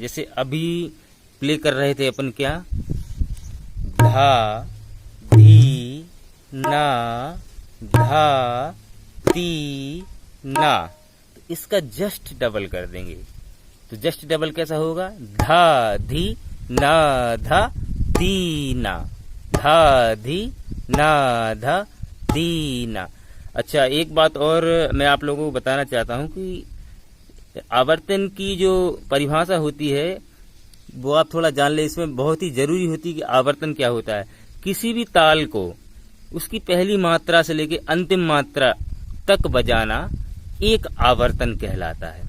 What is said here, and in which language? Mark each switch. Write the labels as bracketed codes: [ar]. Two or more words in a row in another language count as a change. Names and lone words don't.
[hi] जैसे अभी प्ले कर रहे थे अपन, क्या, धा, धी, ना, धा, ती, ना। तो इसका [en] just double [hi] कर देंगे। तो [en] just double [hi] कैसा होगा, धा, धी, ना, धा, ती, ना, धा, धी, ना, धा, ती, ना। अच्छा, एक बात और मैं आप लोगों को बताना चाहता हूं कि आवर्तन की जो परिभाषा होती है वो आप थोड़ा जान ले। इसमें बहुत ही जरूरी होती है कि आवर्तन क्या होता है। किसी भी ताल को उसकी पहली मात्रा से लेके अंतिम मात्रा तक बजाना एक आवर्तन कहलाता है।